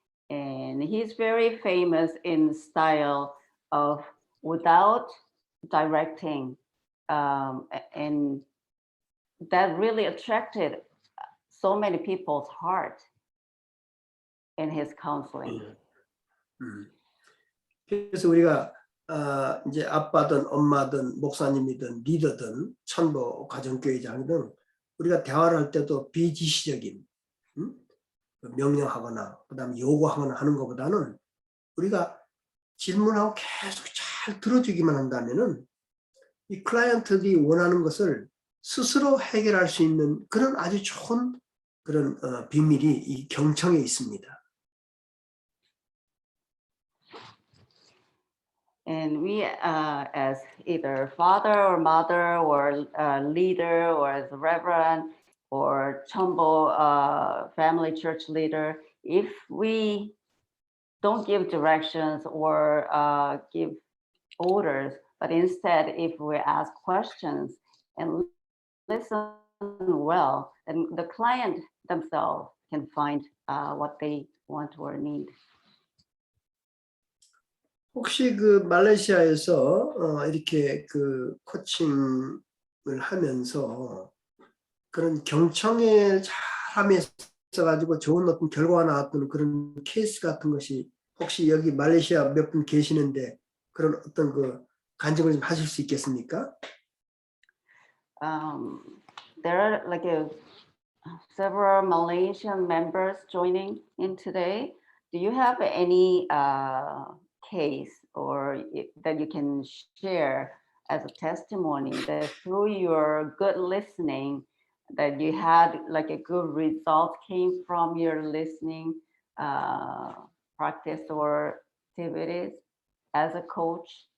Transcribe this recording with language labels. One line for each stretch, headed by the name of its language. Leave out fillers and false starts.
English: And he's very famous in style of without directing. And that really attracted so many people's heart in his counseling.
Korean: 그래서 우리가 이제 아빠든 엄마든 목사님이든 리더든 천도 가정교회장이든 우리가 대화를 할 때도 비지시적인 명령하거나 그다음에 요구하거나 하는 것보다는 우리가 질문하고 계속 잘 들어주기만 한다면은 이 클라이언트들이 원하는 것을 스스로 해결할 수 있는 그런 아주 좋은 그런 비밀이 이 경청에 있습니다.
English: And we, as either father or mother or leader or as a reverend or Chombo family church leader, if we don't give directions or give orders, But instead, if we ask questions and listen well, then the client themselves can find what they want or need.
Korean: 혹시 그 말레이시아에서 이렇게 그 코칭을 하면서 그런 경청을 잘하며 있어가지고 좋은 어떤 결과가 나왔던 그런 케이스 같은 것이 혹시 여기 말레이시아 몇 분 계시는데 그런 어떤 그 간증을 좀 하실 수 있겠습니까?
English: There are like several Malaysian members joining in today. Do you have any case or that you can share as a testimony that through your good listening that you had like a good result came from your listening practice or activities as a coach?